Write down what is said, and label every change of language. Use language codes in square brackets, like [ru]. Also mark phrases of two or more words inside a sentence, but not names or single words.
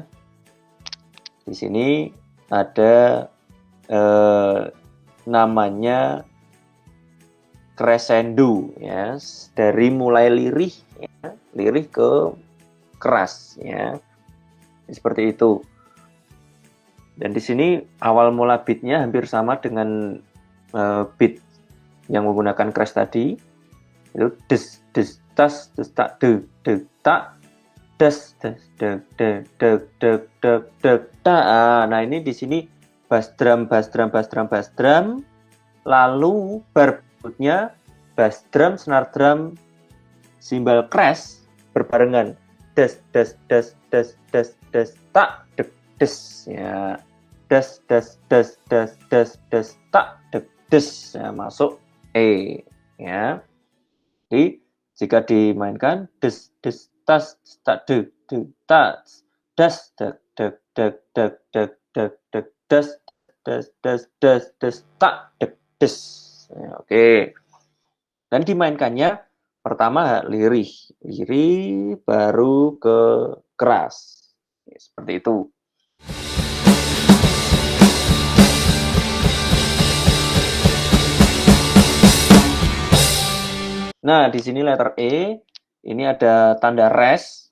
[id] Di sini ada namanya crescendo, ya, dari mulai lirih, ya, lirih ke keras, ya, seperti itu. Dan di sini awal mula beatnya hampir sama dengan beat yang menggunakan crash tadi. Itu des tas tak de tak des nah ini di sini [en] bass drum, [id] lalu bar berikutnya [en] bass drum, snare drum, [id] simbal crash berbarengan des tak dek des ya. Das tak dek des ya, masuk E ya. Jadi jika dimainkan des tas tak de tas das dek das tak dek des. Ya, oke. Dan dimainkannya pertama lirih baru ke keras. Ya, seperti itu. Nah, di sini letter E, ini ada tanda res.